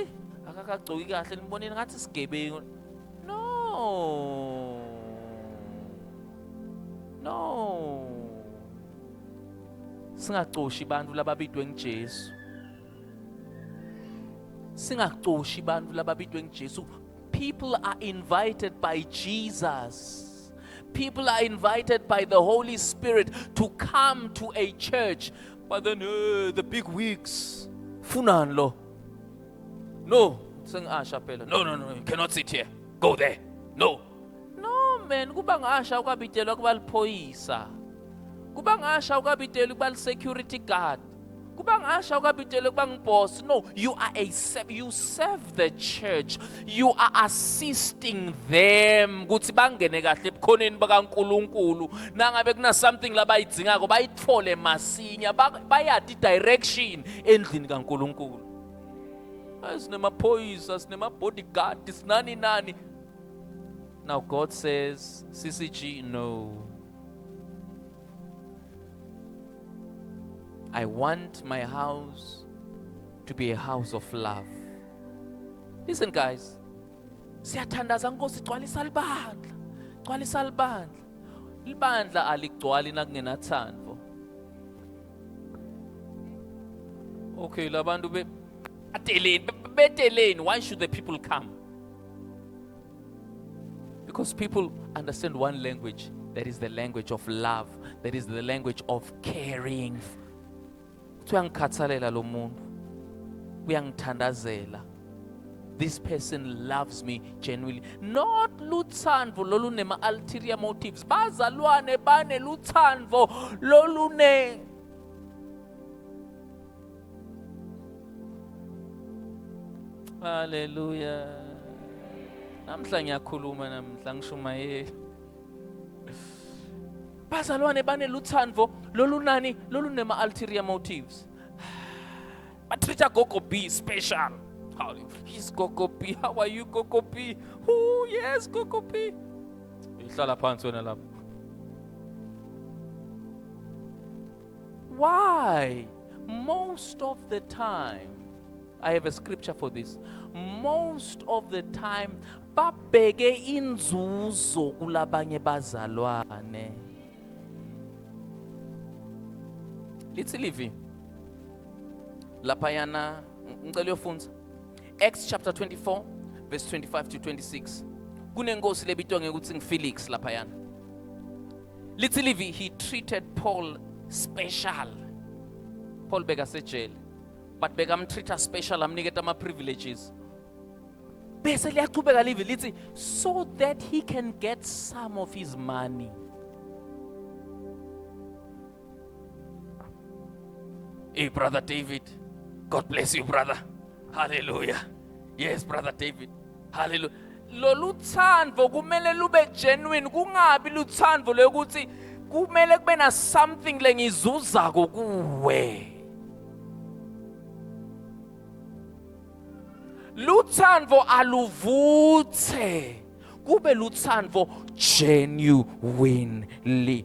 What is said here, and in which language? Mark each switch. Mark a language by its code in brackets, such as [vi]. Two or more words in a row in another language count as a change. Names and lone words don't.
[ss] Akakagcoki kahle niboneni ngathi sigebengu. [en] No. No. [ss] Singacoshi bantu lababitwe ngeJesu. Singacoshi bantu lababitwe ngeJesu. [en] People are invited by Jesus. People are invited by the Holy Spirit to come to a church. But then the big wigs. [ss] Funan lo. No. Singasha phela. [en] No, you cannot sit here. Go there. No. No man, [ss] kuba ngasha ukabitelwa kubaliphoyisa. Kuba ngasha ukabitela kuba security guard. Kuba ngasha ukabitela kuba ngboss. [en] No, you serve the church. You are assisting them [ss] ukuthi bangene kahle ebukhoneni bakaNkulunkulu. Nangabe kuna something labayidingako bayithole masinya, bayadi direction endlini kaNkulunkulu. Asinemaphoyisa, sinemabodyguard, sinani. [en] Now God says, CCG, no. I want my house to be a house of love. Listen guys, [ss] siyathandaza Nkosi gcwalisa libandla. Gcwalisa libandla. Libandla aligcwali nakungenathando. Okay, labantu beteleni, [en] why should the people come? Because people understand one language, that is the language of love, that is the language of caring. [ss] Uyangikhathalela lo muntu, uyangithandazela. [en] This person loves me genuinely. [ss] Not lutsandvo lolunema [en] ulterior motives. [ss] Bazalwane bane lutsandvo lolune. Hallelujah. Namhla ngiyakhuluma namhla ngishumayela. Bazalwane bane lutsandvo lolunani lolunema [en] ulterior motives. But treat Gogo B special. He's Gogo B. How are you, Gogo B? Oh yes, Gogo B. [ss] Ihlala phansi wena lapha. [en] Why? Most of the time, I have a scripture for this. Most of the time, [ss] babheke inzuzo kulabanye bazalwane. Lithi livi. Lapayana ngicela uyofunza. [en] Acts chapter 24 verse 25 to 26. [ss] Kunenkosi lebitwa ngekuthi ngiFelix lapayana. Lithi livi, [en] he treated Paul special. [ss] Paul beka sejele. But bekamtreata special, amniketa ama privileges. Bese liyaqhubeka livi lithi [en] so that he can get some of his money. Hey brother David, God bless you brother. Hallelujah. Yes brother David. Hallelujah. [ss] Lo lutsandvo kumele lube genuine, kungabi lutsandvo lokuthi kumele kube na something lengizuzako kuwe. Lutsandvo aluvuthe, kube lutsandvo genuinely.